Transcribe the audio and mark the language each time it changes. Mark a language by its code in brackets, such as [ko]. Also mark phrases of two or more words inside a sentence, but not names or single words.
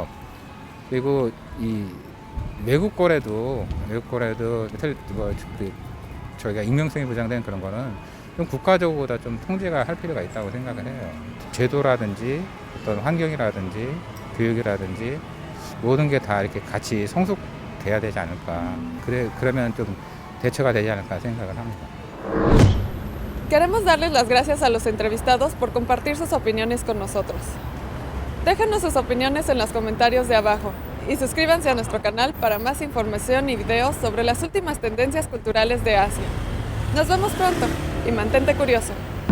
[ko] 그리고 이 외국 거래도 저희가 익명성이 보장된 그런 거는 좀 국가적으로 좀 통제가 할 필요가 있다고 생각을 해요. 제도라든지 어떤 환경이라든지 교육이라든지 모든 게 다 이렇게 같이 성숙돼야 되지 않을까. 그러면 좀 대처가 되지 않을까 생각을 합니다. [es] Queremos darles las gracias a los entrevistados por compartir sus opiniones con nosotros. Déjenos sus opiniones en los comentarios de abajo y suscríbanse a nuestro canal para más información y videos sobre las últimas tendencias culturales de Asia. Nos vemos pronto y mantente curioso.